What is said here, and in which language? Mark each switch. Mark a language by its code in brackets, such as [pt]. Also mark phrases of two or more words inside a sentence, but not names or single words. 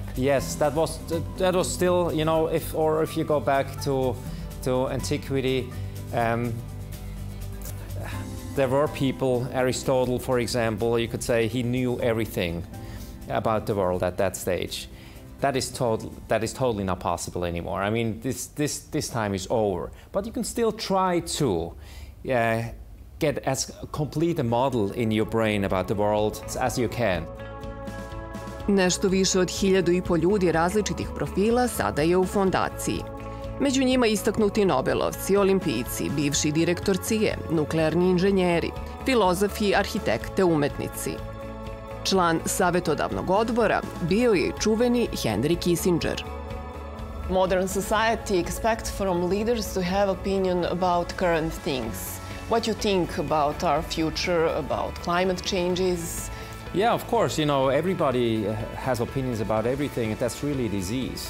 [en] Yes, that was still, you know, if you go back to antiquity, there were people, Aristotle, for example, you could say he knew everything about the world at that stage. That is totally not possible anymore. I mean, this time is over. But you can still try to get as complete a model in your brain about the world as you can. [sr] Nešto više od 1500 ljudi različitih profila sada je u fondaciji. Među njima istaknuti nobelovci, olimpijci, bivši direktor CIA, nuklearni inženjeri, filozofi, arhitekte, umetnici. Član savjetodavnog odbora bio je čuveni Henry Kissinger. [en] Modern society expects from leaders to have opinion about current things. What you think about our future, about climate changes? Yeah, of course, you know, everybody has opinions about everything, and that's really a disease.